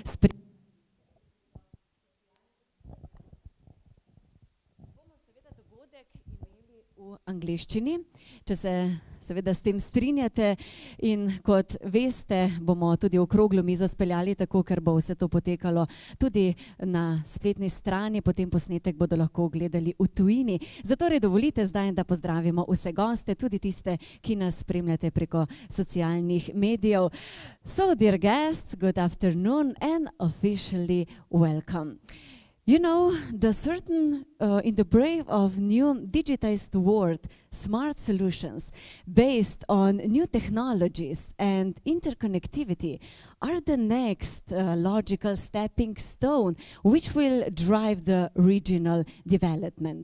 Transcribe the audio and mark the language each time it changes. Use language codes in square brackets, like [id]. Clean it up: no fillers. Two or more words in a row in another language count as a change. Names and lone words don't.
[sl] bomo seveda dogodek imeli v angleščini, če se seveda s tem strinjate, in kot veste, bomo tudi okroglo mizo speljali tako, ker bo vse to potekalo tudi na spletni strani, potem posnetek bodo lahko gledali v tujini. Zatorej dovolite zdaj, da pozdravimo vse goste, tudi tiste, ki nas spremljate preko socialnih medijev. [en] So, dear guests, good afternoon and officially welcome. You know, in the brave of new digitized world, smart solutions based on new technologies and interconnectivity are the next logical stepping stone which will drive the regional development.